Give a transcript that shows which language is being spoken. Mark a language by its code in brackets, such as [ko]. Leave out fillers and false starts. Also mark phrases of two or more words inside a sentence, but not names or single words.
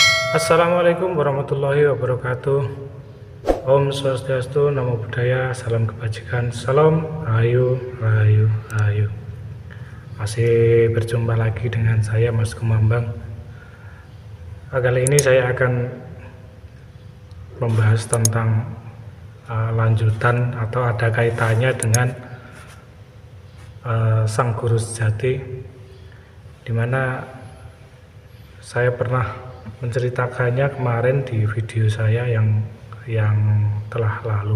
[ar] السلام عليكم ورحمة الله وبركاته. [ban] Om Swastiastu, [pi] Namo Buddhaya, [id] salam kebajikan, salam rahayu, rahayu, rahayu. Masih berjumpa lagi dengan saya Mas Kumambang. Kali ini saya akan membahas tentang lanjutan atau ada kaitannya dengan Sang Guru Sejati, dimana saya pernah menceritakannya kemarin di video saya yang telah lalu.